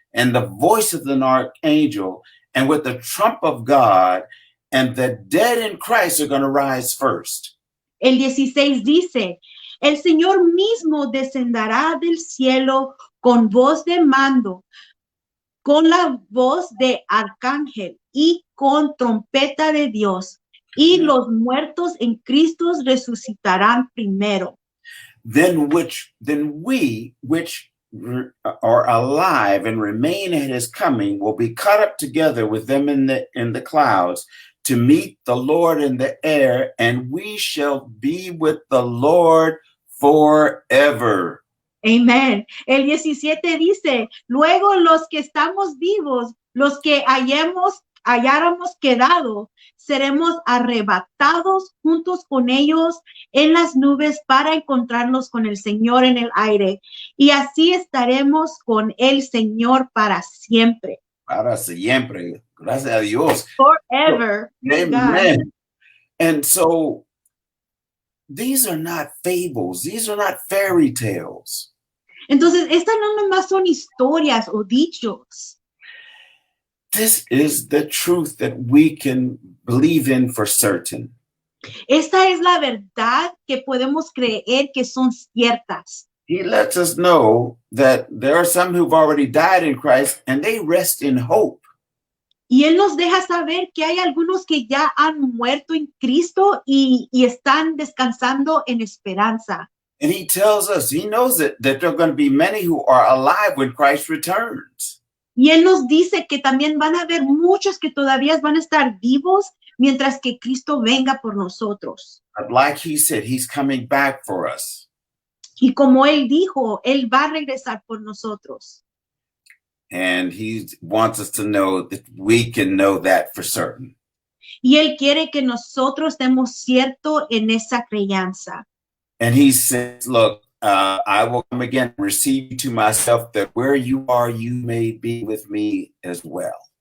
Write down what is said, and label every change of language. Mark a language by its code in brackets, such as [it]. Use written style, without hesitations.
[en] and the voice of an archangel, and with the trump of God, and the dead in Christ are going to rise first. [es] El 16 dice, el Señor mismo descenderá del cielo con voz de mando, con la voz de arcángel y con trompeta de Dios, y los muertos en Cristo resucitarán primero. [en] Then we, which are alive and remain at his coming, will be caught up together with them in the clouds to meet the Lord in the air, and we shall be with the Lord forever. [es] Amén. El 17 dice, luego los que estamos vivos, los que hayáramos quedado, seremos arrebatados juntos con ellos en las nubes para encontrarnos con el Señor en el aire. Y así estaremos con el Señor para siempre. Para siempre. Gracias a Dios. [en] Forever. Amen. And so these are not fables. These are not fairy tales. [es] Entonces, estas no nomás son historias o dichos. [en] This is the truth that we can believe in for certain. [es] Esta es la verdad que podemos creer que son ciertas. [en] He lets us know that there are some who've already died in Christ and they rest in hope. [es] Y Él nos deja saber que hay algunos que ya han muerto en Cristo y están descansando en esperanza. [en] And he tells us, he knows that there are going to be many who are alive when Christ returns. [es] Y Él nos dice que también van a haber muchos que todavía van a estar vivos mientras que Cristo venga por nosotros. [en] But like he said, he's coming back for us. [es] Y como Él dijo, Él va a regresar por nosotros. [en] And he wants us to know that we can know that for certain. [es] Y Él quiere que nosotros estemos cierto en esa creencia. [en] And he says, look, I will come again and receive you to myself, that where you are, you may be with me as well.